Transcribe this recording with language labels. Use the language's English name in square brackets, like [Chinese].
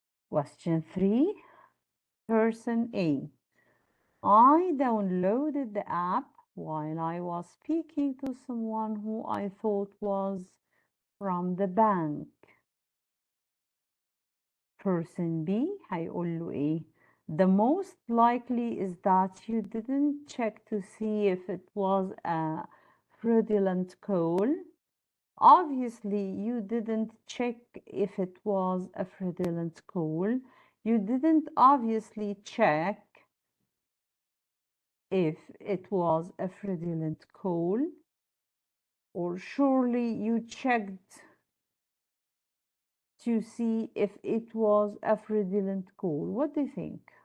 [English] Question 3, person A. I downloaded the app while I was speaking to someone who I thought was from the bank. [Arabic] Person B هيقول له إيه? [English] The most likely is that you didn't check to see if it was a fraudulent call. Obviously, you didn't check if it was a fraudulent call. You didn't obviously check if it was a fraudulent call, or surely you checked to see if it was a fraudulent call. What do you think?